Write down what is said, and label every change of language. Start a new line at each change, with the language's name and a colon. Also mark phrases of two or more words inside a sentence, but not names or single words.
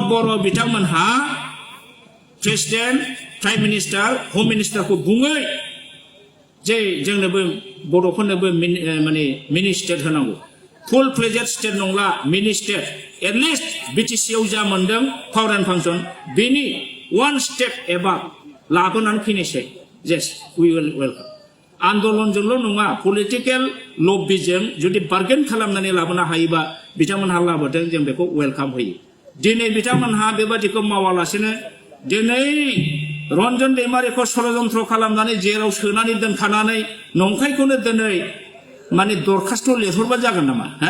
Bodo: बर' बिथांमोनहा
English: president prime minister home minister
Bodo: बुङै जे जोंनोबो बर'फोरनोबो माने
English: mini state
Bodo: होनांगौ
English: full fledged state
Bodo: नंला
English: mini state at least
Bodo: बिटिसिआव जा मोनदों
English: power and function
Bodo: बेनि
English: one step
Bodo: एबा लाबोनानै फैनोसै
English: yes we will welcome
Bodo: आन्दलनजोंल' नङा
English: political lobby
Bodo: जुदि बार्गेन खालामनानै लाबोनो हायोबा बिथांमोनहा लाबोदों जों बेखौ वेलकाम होयो दिनै बिथांमोनहा बेबादिखौ मावालासेनो दिनै रन्जन दैमारिखौ षड़यन्त्र खालामनानै जेराव सोनानै दोनखानानै नंखायखौनो दिनै माने दरखास्त लिरहरबा जागोन नामा